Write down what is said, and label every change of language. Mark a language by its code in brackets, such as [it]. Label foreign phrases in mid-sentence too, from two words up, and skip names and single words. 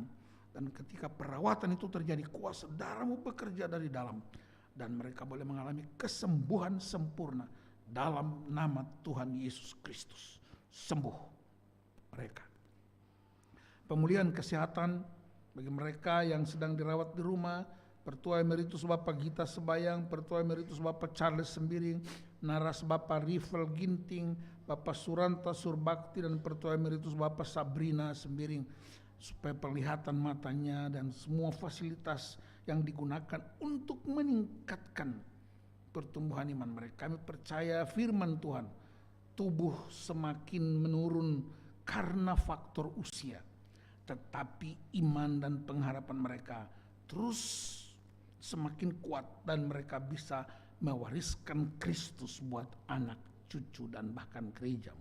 [id] Dan ketika perawatan itu terjadi, kuasa darah-Mu bekerja dari dalam, dan mereka boleh mengalami kesembuhan sempurna dalam nama Tuhan Yesus Kristus. Sembuh mereka. Pemulihan kesehatan bagi mereka yang sedang dirawat di rumah, Pertua Emeritus Bapak Gita Sebayang, Pertua Emeritus Bapak Charles Sembiring, Naras Bapak Rival Ginting, Bapak Suranta Surbakti, dan Pertua Emeritus Bapak Sabrina Sembiring, supaya penglihatan matanya dan semua fasilitas yang digunakan untuk meningkatkan pertumbuhan iman mereka. Kami percaya firman Tuhan, tubuh semakin menurun karena faktor usia, tetapi iman dan pengharapan mereka terus semakin kuat dan mereka bisa mewariskan Kristus buat anak, cucu, dan bahkan gereja-Mu.